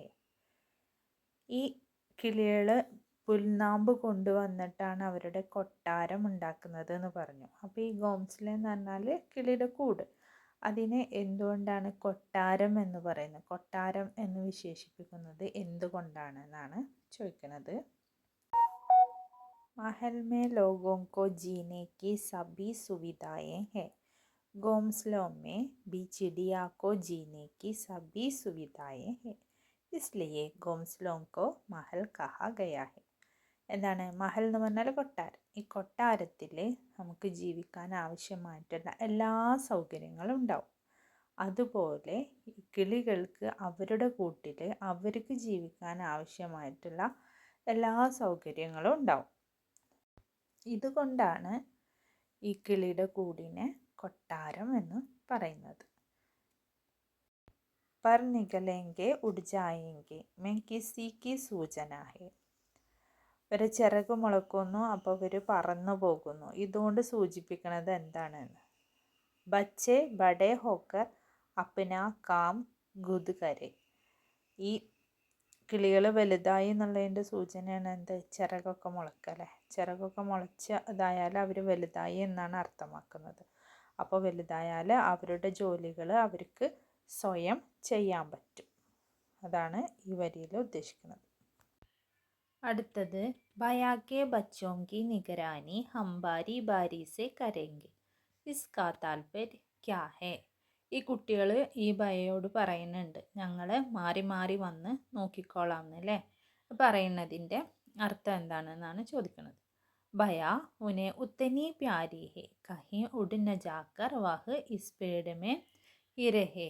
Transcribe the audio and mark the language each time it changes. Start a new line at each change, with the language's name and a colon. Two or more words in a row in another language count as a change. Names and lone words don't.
Malayalam: ഈ കിളികൾ പുൽനാമ്പ് കൊണ്ടുവന്നിട്ടാണ് അവരുടെ കൊട്ടാരം ഉണ്ടാക്കുന്നത് എന്ന് പറഞ്ഞു. അപ്പോൾ ഈ ഗോംസ്ലെ എന്ന് പറഞ്ഞാൽ കിളിയുടെ കൂട്, അതിനെ എന്തുകൊണ്ടാണ് കൊട്ടാരം എന്ന് പറയുന്നത്, കൊട്ടാരം എന്ന് വിശേഷിപ്പിക്കുന്നത് എന്തുകൊണ്ടാണ് എന്നാണ് ചോദിക്കുന്നത്.
Hindi: महल में लोगों को जीने की सभी सुविधाएं हैं. घोंसलों में भी चिड़िया को जीने की सभी सुविधाएं हैं. इसलिए घोंसलों को महल कहा गया है.
Malayalam: എന്താണ് മഹൽ എന്ന് പറഞ്ഞാൽ കൊട്ടാരം. ഈ കൊട്ടാരത്തിൽ നമുക്ക് ജീവിക്കാൻ ആവശ്യമായിട്ടുള്ള എല്ലാ സൗകര്യങ്ങളും ഉണ്ടാവും. അതുപോലെ കിളികൾക്ക് അവരുടെ കൂട്ടിൽ അവർക്ക് ജീവിക്കാൻ ആവശ്യമായിട്ടുള്ള എല്ലാ സൗകര്യങ്ങളും ഉണ്ടാവും. ഇതുകൊണ്ടാണ് ഈ കിളിയുടെ കൂടിനെ കൊട്ടാരം എന്ന് പറയുന്നത്.
Hindi: पर निकलेंगे उड़ जाएंगे मैं किसी की सूचना है.
Malayalam: ഒരു ചിറക് മുളക്കുന്നു, അപ്പോൾ ഇവർ പറന്നു പോകുന്നു. ഇതുകൊണ്ട് സൂചിപ്പിക്കുന്നത് എന്താണെന്ന്.
Hindi: बच्चे बड़े होकर अपना काम खुद करें.
Malayalam: ഈ കിളികൾ വലുതായി എന്നുള്ളതിൻ്റെ സൂചനയാണ് എന്ത്, ചിറകൊക്കെ മുളക്കല്ലേ. ചിറകൊക്കെ മുളച്ച ഇതായാൽ അവർ വലുതായി എന്നാണ് അർത്ഥമാക്കുന്നത്. അപ്പോൾ വലുതായാൽ അവരുടെ ജോലികൾ അവർക്ക് സ്വയം ചെയ്യാൻ പറ്റും. അതാണ് ഈ വരിയിൽ ഉദ്ദേശിക്കുന്നത്. അടുത്തത്,
Hindi: बया के बच्चों की निगरानी हम बारी बारी से करेंगे इसका तात्पर्य क्या है.
Malayalam: ഈ കുട്ടികൾ ഈ ബയയോട് പറയുന്നുണ്ട്, ഞങ്ങൾ മാറി മാറി വന്ന് നോക്കിക്കോളാം എന്നല്ലേ. പറയുന്നതിൻ്റെ അർത്ഥം എന്താണെന്നാണ് ചോദിക്കുന്നത്.
Hindi: बया उन्हें इतनी प्यारी है कहीं उड़ न जाकर वह इस पेड़ में ही रहे.